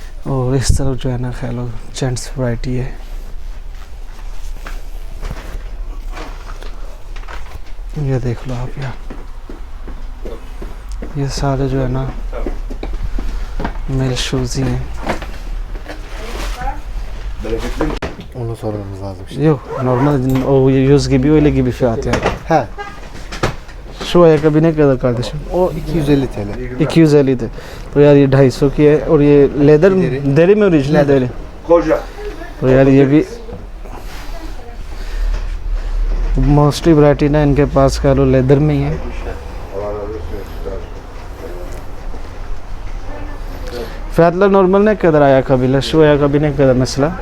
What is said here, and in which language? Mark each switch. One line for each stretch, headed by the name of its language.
Hindi: और इस तरफ जो है ना कह लो जेंट्स वैरायटी है। ये देख लो आप यार, ये सारे जो है ना मेल शूज़ ही हैं।
Turkish: Onu sormamız lazım şimdi. Yok normal o 100 gibi öyle gibi fiyat yani. He, Şu ayakkabı ne kadar kardeşim? o 250 TL.
Hindi: 250 थे। तो यार ये 250 की है, और ये लेदर दरी में ओरिजिनल दरी। तो यार ये भी मोस्टली वैरायटी ना इनके पास कह लो लेदर में ही है।
Turkish: Fiyatlar normal ne kadar ayakkabıyla? Şu ayakkabı ne kadar mesela?